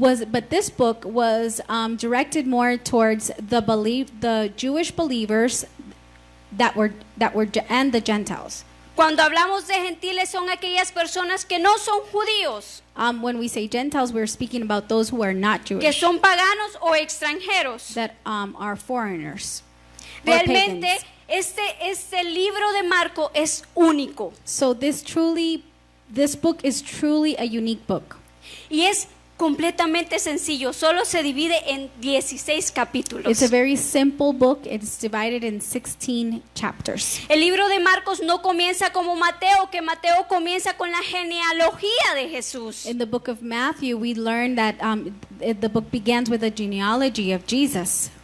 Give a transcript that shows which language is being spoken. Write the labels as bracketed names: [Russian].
[English] but this book was directed more towards the Jewish believers and the Gentiles. [Spanish] Cuando hablamos de gentiles son aquellas personas que no son judíos, [English] When we say Gentiles, we're speaking about those who are not [Spanish] que [English] Jewish, [Spanish] son paganos o extranjeros. [English] that are foreigners or [Spanish] Realmente [English] pagans. [Spanish] este libro de Marco es único [English] So this book is truly a unique book. [Spanish] y es completamente sencillo, solo se divide en 16 capítulos. [English] It's a very simple book. It's divided in 16 chapters. [Spanish] El libro de Marcos no comienza como Mateo, que Mateo comienza con la genealogía de Jesús. [English] In the book of Matthew, we learn that the book begins with a genealogy of Jesus.